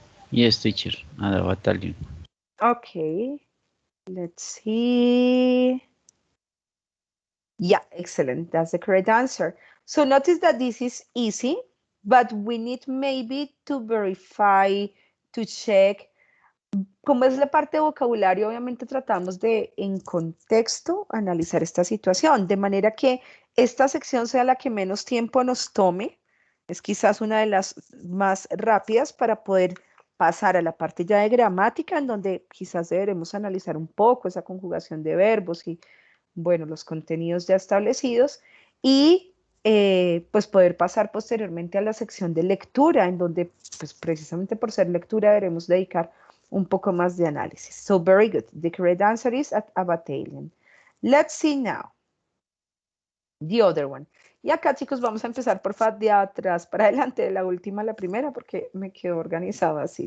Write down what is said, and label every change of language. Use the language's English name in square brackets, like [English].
[English] Yes, teacher, at a battalion. Okay, let's see. Yeah, excellent. That's the correct answer. So notice that this is easy, but we need maybe to verify, to check. [Spanish] Como es la parte de vocabulario, obviamente tratamos de, en contexto, analizar esta situación, de manera que esta sección sea la que menos tiempo nos tome. Es quizás una de las más rápidas para poder pasar a la parte ya de gramática, en donde quizás deberemos analizar un poco esa conjugación de verbos y, bueno, los contenidos ya establecidos, y pues poder pasar posteriormente a la sección de lectura, en donde, pues precisamente por ser lectura, deberemos dedicar un poco más de análisis. [English] So very good. The correct answer is at a battalion. Let's see now. The other one. [Spanish] Y acá, chicos, vamos a empezar por favor de atrás para adelante, de la última a la primera, porque me quedó organizado así.